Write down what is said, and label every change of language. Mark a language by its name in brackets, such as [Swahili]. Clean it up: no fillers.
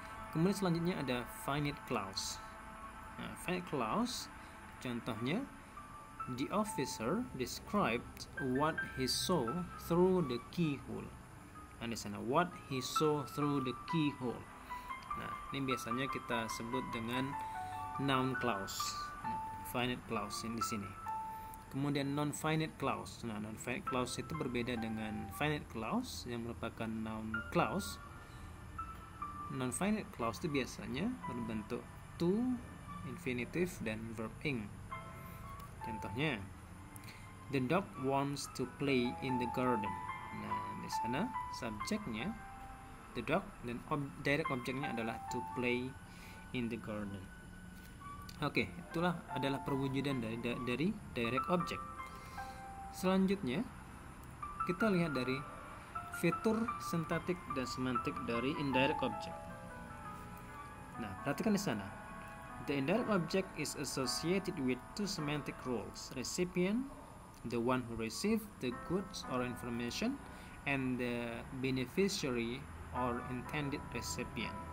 [Indonesian] Kemudian selanjutnya ada finite clause. [English] Nah, finite clause [Indonesian] contohnya, [English] the officer described what he saw through the keyhole. [Indonesian] Nah, di sana [English] what he saw through the keyhole. [Indonesian] Nah, ini biasanya kita sebut dengan noun clause. Finite clause di sini. Kemudian non-finite clause. Nah, non-finite clause itu berbeda dengan finite clause yang merupakan noun clause. Non-finite clause itu biasanya berbentuk to, infinitive, dan verb ing. Contohnya, [English] the dog wants to play in the garden. [Indonesian] Nah, di sana subjeknya [English] the dog [Indonesian] dan [English] direct [Indonesian] objeknya adalah [English] to play in the garden. [Indonesian] Oke, itulah adalah perwujudan dari direct object. Selanjutnya, kita lihat dari fitur sintaktik dan semantik dari indirect object. Nah, perhatikan di sana. [English] The indirect object is associated with two semantic roles: recipient, the one who received the goods or information, and the beneficiary or intended recipient.